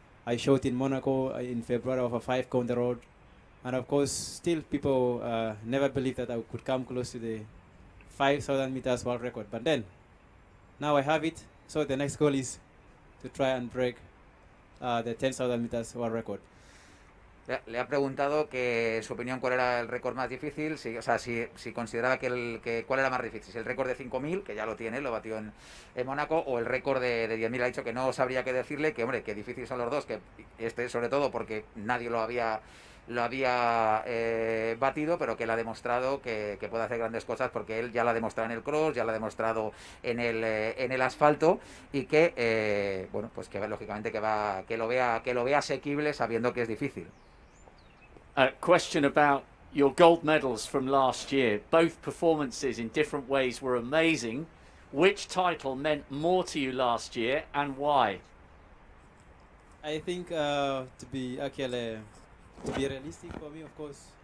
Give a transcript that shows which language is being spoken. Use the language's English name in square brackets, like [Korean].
[English] I showed in Monaco in February of a 5K on the road. And of course, still people never believed that I could come close to the 5,000 meters world record. But then, now I have it. So the next goal is to try and break the 10,000 meters world record. [Spanish] Le ha preguntado que su opinión cuál era el récord más difícil, si consideraba que cuál era más difícil, si el récord de 5.000, que ya lo tiene, lo batió en Mónaco, o el récord de 10.000. Ha dicho que no sabría qué decirle, que hombre, que difíciles son los dos, que sobre todo porque nadie lo había batido, pero que él ha demostrado que puede hacer grandes cosas, porque él ya lo ha demostrado en el cross, ya lo ha demostrado en el asfalto, y que bueno, pues que lógicamente que lo vea asequible, sabiendo que es difícil. [English] A question about your gold medals from last year. Both performances in different ways were amazing. Which title meant more to you last year, and why? I think to be realistic for me, of course.